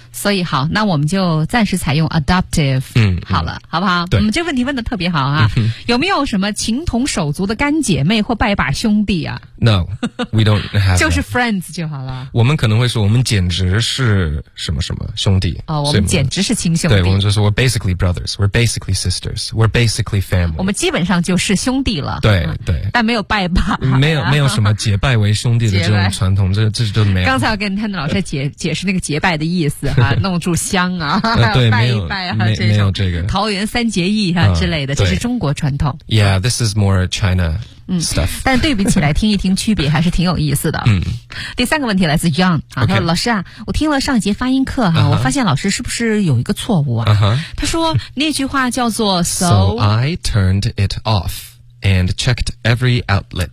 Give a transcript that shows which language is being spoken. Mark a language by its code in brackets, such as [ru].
[zh] 所以好，那我们就暂时采用 adoptive， 好了，好不好？对，我们这问题问的特别好啊、嗯，有没有什么情同手足的干姐妹或拜把兄弟啊 [en] ？No， we don't have [zh] 就是 friends 就好了。我们可能会说，我们简直是什么什么兄弟哦，我们简直是亲兄弟。对，我们就说 [en] we're basically brothers， we're basically sisters， we're basically family。 [zh] 我们基本上就是兄弟了。对对、嗯，但没有拜把，没有什么结拜为兄弟的这种传统，这都没有。刚才我跟Tanner老师解释那个结拜的意思哈、啊，弄住香啊，对，拜一拜啊，没有这个桃园三结义啊、之类的，这是中国传统。 [en] Yeah， this is more China。 [zh] 嗯，但对比起来听一听区别还是挺有意思的。嗯，第三个问题来自 John 啊、 [en] okay. [zh] 他说老师啊，我听了上一节发音课啊、我发现老师是不是有一个错误啊、他说那句话叫做 [en] So I turned it off and checked every outlet，